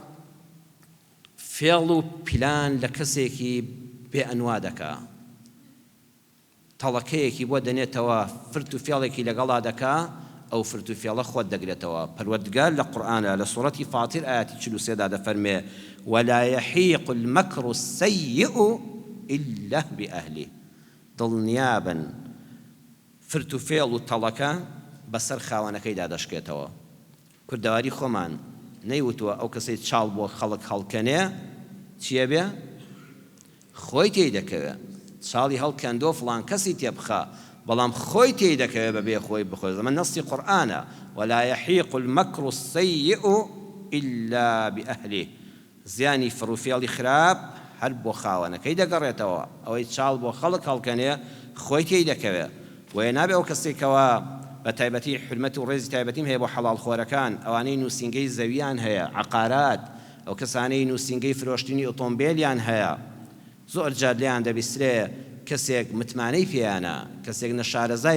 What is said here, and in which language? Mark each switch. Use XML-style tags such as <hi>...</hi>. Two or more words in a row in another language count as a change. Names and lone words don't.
<ckb>فێڵ و پیلان لە کەسێکی بێ ئەنوا دەکا تەڵەکەیەکی بۆ دەنێتەوە فرت و فێڵێکی لەگەڵا دەکا ئەو فرت و فێڵە خۆت دەگرێتەوە پەروەردگار لە قورئانە لە سوورەتی فاتیر ئاەتی 43 دا دەفەرمێ</ckb> <ar>ولا يحيق المكر السيء إلا بأهله</ar> <ckb>دڵنیابن فرت و فێڵ و تەڵەکە بەسەر خاوەنەکەیدا دەشکێتەوە کوردەواری خۆمان نەیوتووە ئەو کەسەی چاڵ بۆ خەڵک هەڵکەنێ چییە بێ خۆی تێی دەکەوێت چاڵی هەڵکەندۆ فڵان کەسی تێبخە بەڵام خۆی تێی دەکەوێت بەبێ خۆی بخۆی زەمە نەسی قورئانە</ckb> <ar>ولا يحيق المكر السيء إلا بأهله</ar> <ckb>زیانی فڕوفێڵی خراپ هەر بۆ خاوەنەکەی دەگەڕێتەوە ئەوەی چاڵ بۆ خەڵک هەڵکەنێ خۆی تێی دەکەوێت وێ نابێ ئەو کەسێکەوە بە تایبەتی حرمەت و ڕێزی تایبەتیم هەیە بۆ حەڵاڵ خۆرەکان ئەوانەی نووسینگەی زەویان هەیە عەقارات ئەو کەسانەی نووسینگەی فرۆشتنی ئۆتۆمبیلیان هەیە زۆر جار لێیان دەبیسترێ کەسێک متمانەی پێیانە کەسێک نەشارەزای</ckb>